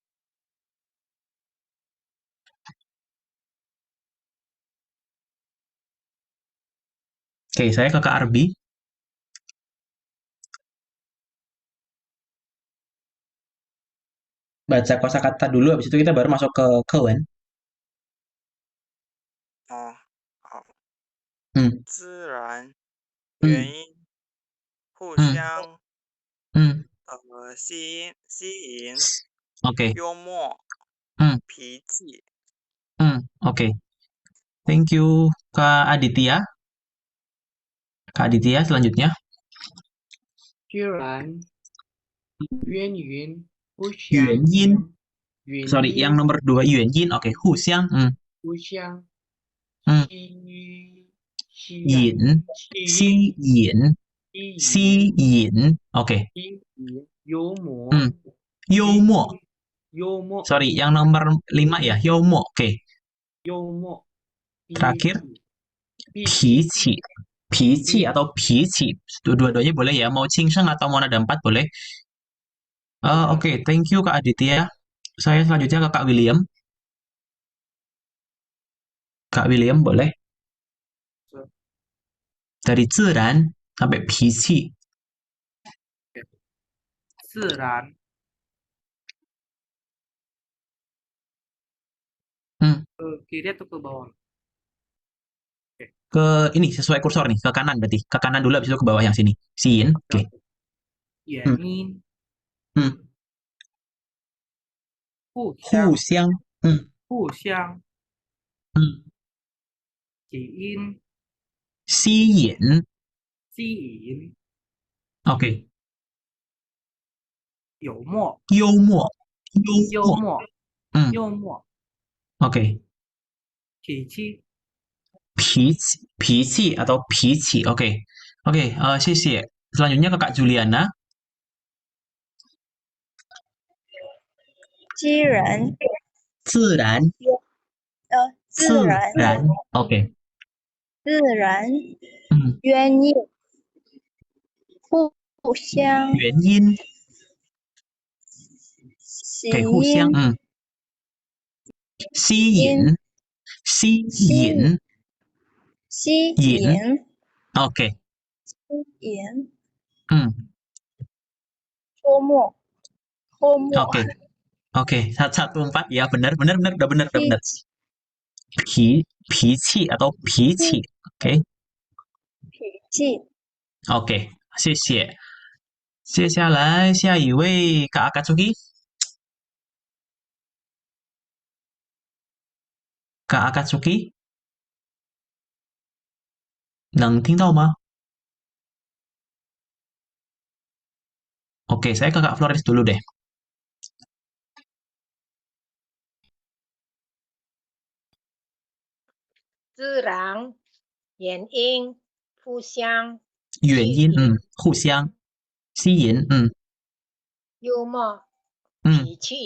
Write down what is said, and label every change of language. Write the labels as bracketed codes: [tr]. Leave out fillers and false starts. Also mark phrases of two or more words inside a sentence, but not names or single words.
[id] Oke, saya ke Kak Arbi. Baca kosakata dulu, habis itu kita baru masuk ke kawan. [zh] 哦，好， Hmm, 自然 hmm, 原因互 hmm, 相 hmm. 吸引， [id] Oke. [zh] 幽默 Hmm, 脾气。 [en] oke. Thank you, [id] Kak Aditya. Kak Aditya selanjutnya. [zh] 居然渊源互 Yuan 相 Yin. 原 [id] Sorry, [zh] 因 [id] yang nomor 2 [zh] 原因. [id] Oke, [zh] 互相. 互相 Hmm. 吸引引。吸引。吸引. Oke. 吸引幽默 Yomo. 幽默 [id] Sorry, yang nomor 5 ya, yomo. Oke. [zh] 幽默 [id] Terakhir, [zh] 脾气 [id] pici. Pici atau pici. Dua-duanya boleh ya. Mau cingseng atau mau nada 4 boleh. Oke, [en] thank you Kak Aditya. [id] Saya selanjutnya ke Kak William. Kak William boleh. Dari 自然 sampai 脾气。自然 ke kiri atau ke bawah? Ke ini sesuai kursor nih, ke kanan berarti. Ke kanan dulu habis itu ke bawah yang sini. Siin. Oke. [zh] 原因 互互相。互相嗯。起因吸引。吸引 [id] Oke. [zh] 幽默幽默。幽默 幽默 [id] Oke. [zh] 脾气 [id] Pici atau pici. Oke. Oke, [zh] 谢谢. [id] Selanjutnya ke Kak Juliana. [zh] 机人自然。自然 [id] Oke. [zh] 自然原因互相原因。Oke, 互相。吸引。吸引。吸引 [id] Oke. [zh] 吸引 [id] Oke. homo Oke, 114 ya, benar udah benar. Pici atau pici. Oke. [zh] 脾气 Oke, 谢谢。接下来下一位 Kak Akatsuki. [id] Kak Akatsuki. [zh] 能听到吗? [id] Oke, saya ke Kak Flores dulu deh. [zh] 自然原因互相原因，互相吸引，幽默脾气